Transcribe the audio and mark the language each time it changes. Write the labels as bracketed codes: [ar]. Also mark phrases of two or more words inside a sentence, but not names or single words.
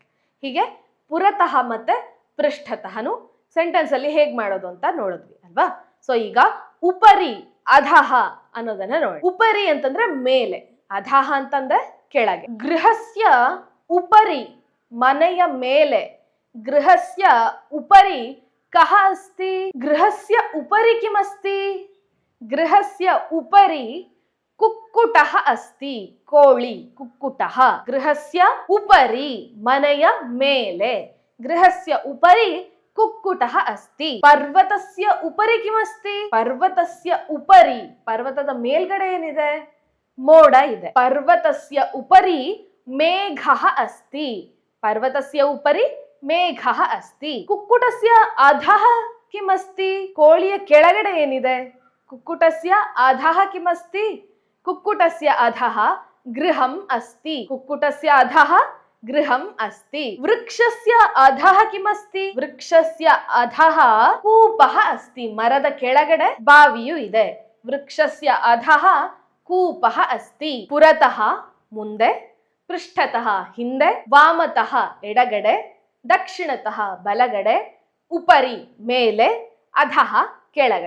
[kn] ಹೀಗೆ ಪುರತಃ ಮತ್ತೆ ಪೃಷ್ಠತಃನು ಸೆಂಟೆನ್ಸ್ ಅಲ್ಲಿ ಹೇಗ್ ಮಾಡೋದು ಅಂತ ನೋಡಿದ್ವಿ ಅಲ್ವಾ? ಸೊ ಈಗ [sa] ಉಪರಿ ಅಧಃ [kn] ಅನ್ನೋದನ್ನ ನೋಡಿ. ಉಪರಿ ಅಂತಂದ್ರೆ ಮೇಲೆ, ಅಧಃ ಅಂತಂದ್ರೆ ಕೆಳಗೆ. [sa] ಗೃಹಸ್ಯ ಉಪರಿ [kn] ಮನೆಯ ಮೇಲೆ, [sa] ಗೃಹಸ್ಯ ಉಪರಿ ಕಃ ಅಸ್ತಿ? ಗೃಹಸ್ಯ ಉಪರಿ ಕಿಮಸ್ತಿ? ಗೃಹಸ್ಯ ಉಪರಿ ಕುಕ್ಕುಟಃ ಅಸ್ತಿ, [kn] ಕೋಳಿ, ಕುಕ್ಕುಟಃ. [sa] ಗೃಹಸ್ಯ ಉಪರಿ [kn] ಮನೆಯ ಮೇಲೆ, [sa] ಗೃಹಸ್ಯ ಉಪರಿ ಕುಕ್ಕುಟಃ ಅಸ್ತಿ. ಪರ್ವತಸ್ಯ ಉಪರಿ ಕಿಮಸ್ತಿ? ಪರ್ವತಸ್ಯ ಉಪರಿ, [kn] ಪರ್ವತದ ಮೇಲ್ಗಡೆ ಏನಿದೆ? ಮೋಡ ಇದೆ. [sa] ಪರ್ವತಸ್ಯ ಉಪರಿ ಮೇಘಃ ಅಸ್ತಿ, ಪರ್ವತಸ್ಯ ಉಪರಿ ಮೇಘಃ ಅಸ್ತಿ. ಕುಕ್ಕುಟಸ್ಯ ಅಧಃ ಕಿಮಸ್ತಿ? [kn] ಕೋಳಿಯ ಕೆಳಗಡೆ ಏನಿದೆ? [sa] ಕುಕ್ಕುಟಸ್ಯ ಅಧಃ ಕಿಮಸ್ತಿ? ಕುಕ್ಕುಟಸ್ಯ ಅಧಃ ಗೃಹಂ ಅಸ್ತಿ, ಕುಕ್ಕುಟಸ್ಯ ಅಧಃ ಗೃಹಂ ಅಸ್ತಿ. ವೃಕ್ಷಸ್ಯ ಅಧಃ ಕಿಮಸ್ತಿ? ವೃಕ್ಷಸ್ಯ ಅಧಃ ಕೂಪಃ ಅಸ್ತಿ, [kn] ಮರದ ಕೆಳಗಡೆ ಬಾವಿಯು ಇದೆ. [sa] ವೃಕ್ಷಸ್ಯ ಅಧಃ ಕೂಪಃ ಅಸ್ತಿ. [kn] ಪುರತಃ ಮುಂದೆ, ಪೃಷ್ಠತಃ ಹಿಂದೆ, ವಾಮತಃ ಎಡಗಡೆ, ದಕ್ಷಿಣತಃ ಬಲಗಡೆ, ಉಪರಿ ಮೇಲೆ, ಅಧಃ ಕೆಳಗಡೆ.